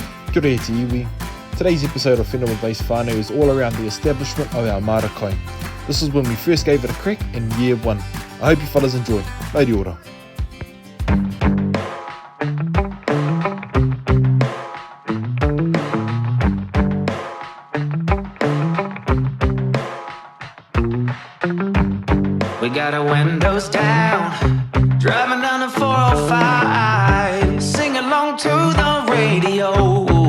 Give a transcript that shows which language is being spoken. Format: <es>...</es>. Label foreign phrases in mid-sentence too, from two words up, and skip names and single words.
<mi>Kia ora te iwi.</mi> <en>Today's episode of Whenua Based Whānau is all around the establishment of our</en> <mi>māra kai.</mi> <en>This is when we first gave it a crack in year 1. I hope you fellas enjoy.</en> <mi>Mauri ora.</mi> <en>We got our windows down, driving down the 405, sing along to the radio.</en>